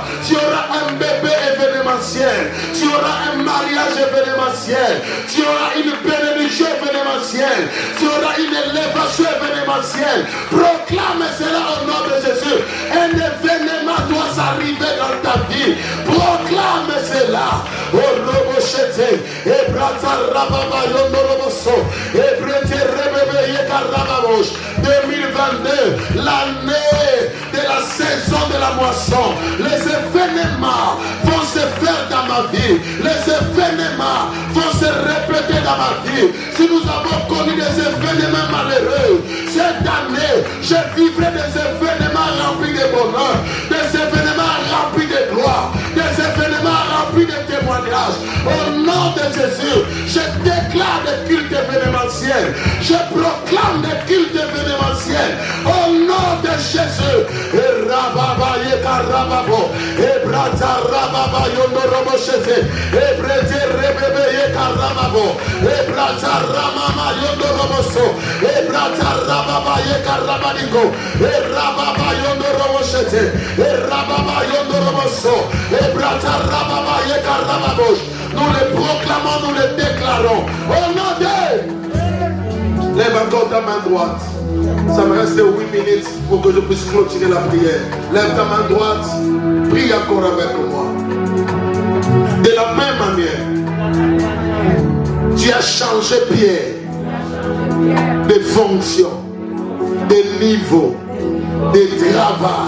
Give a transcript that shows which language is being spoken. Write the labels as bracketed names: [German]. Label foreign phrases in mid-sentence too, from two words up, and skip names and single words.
[French] Tu auras un bébé événementiel. Tu auras un mariage événementiel. Tu auras une bénédiction événementielle. Tu auras une élévation événementielle. Proclame cela au nom de Jésus. Un événement doit s'arriver dans ta vie. Proclame cela. Oh Robochete. Et Brata Rababa Yondoroboso. Et Brete Rebebe Yekarababos. 2022, l'année de la saison de la moisson. Les événements vont se faire dans ma vie. Les événements vont se répéter dans ma vie. Si nous avons connu des événements malheureux, cette année, je vivrai des événements remplis de bonheur, des événements remplis de gloire, des événements remplis de témoignages. Au nom de Jésus, je déclare des cultes événementiels. Je proclame des cultes événementiels. Au nom de Jésus. Et Rababa Yekarababo. Et Brata Rababa Yondorobochete. Et Brete Rebebe Yekarababo. Et Brata Ramama Yondoroboso. Et Brata Rababa Yekarabadigo. Et Rababa Yondorobochete. Et Rababa Yondoroboso. Et Brata Rababa Yekarababos. Nous les proclamons, nous les déclarons. Au nom de... Lève encore ta main droite. Ça me reste 8 minutes pour que je puisse clôturer la prière. Lève ta main droite. Prie encore avec moi. De la même manière, tu as changé Pierre de fonction, de niveau, de travail.